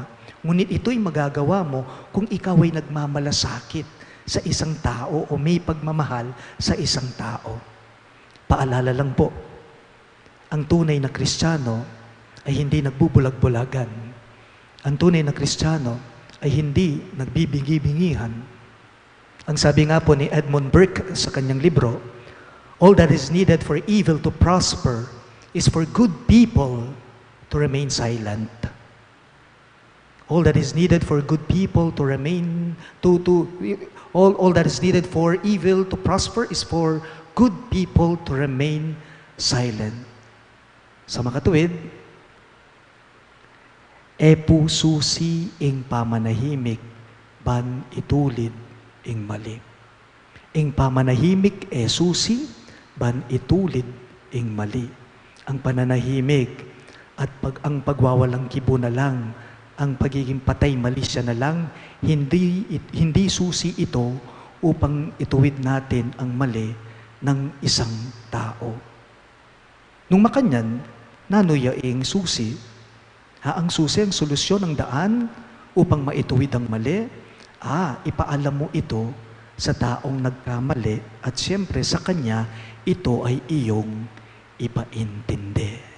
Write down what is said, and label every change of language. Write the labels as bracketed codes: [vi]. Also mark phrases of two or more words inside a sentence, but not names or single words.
[tl] Ngunit ito'y magagawa mo kung ikaw ay nagmamalasakit sa isang tao o may pagmamahal sa isang tao. Paalala lang po, ang tunay na Kristiyano ay hindi nagbubulag-bulagan. Ang tunay na Kristiyano ay hindi nagbibingi-bingihan. Ang sabi nga po ni Edmund Burke sa kanyang libro, [en] all that is needed for evil to prosper is for good people to remain silent. All that is needed for good people to remain, all that is needed for evil to prosper is for good people to remain silent. [pam] Sa makatuwid, epu susi ing pamanahimik, ban itulid ing mali. Ing pamanahimik e susi, ban itulid ing mali. [tl] Ang pananahimik at ang pagwawalang kibo na lang, ang pagiging patay malisya na lang, hindi susi ito upang ituwid natin ang mali ng isang tao. [pam] Nung makanyan, nanuyaing susi, [tl] ang susi ang solusyon ng daan upang maituwid ang mali, ipaalam mo ito sa taong nagkamali at siyempre sa kanya, ito ay iyong ipaintindi.